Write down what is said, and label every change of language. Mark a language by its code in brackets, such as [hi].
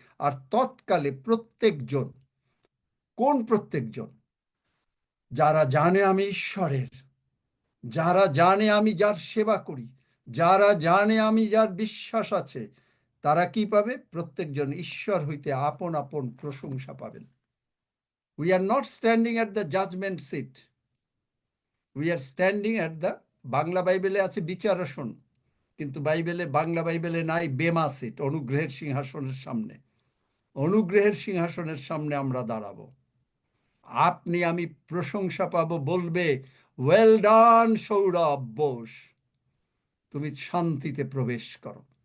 [bn] আর তৎকালে প্রত্যেকজন, কোন প্রত্যেকজন? যারা জানে আমি ঈশ্বরের, যারা জানে আমি যার সেবা করি, যারা জানে আমি যার বিশ্বাস আছে, তারা কি পাবে? প্রত্যেকজন ঈশ্বর হইতে আপন আপন প্রশংসা পাবেন। [en] We are not standing at the judgment seat. We are standing at the, [bn] Bangla বাইবেলে আছে বিচারাসন, কিন্তু বাংলা বাইবেলে নাই বেমা সিট, অনুগ্রহের সিংহাসনের সামনে। অনুগ্রহের সিংহাসনের সামনে আমরা দাঁড়াবো। আপনি আমি প্রশংসা পাবো, বলবে ওয়েল ডান সৌরভ বোস, তুমি শান্তিতে প্রবেশ করো।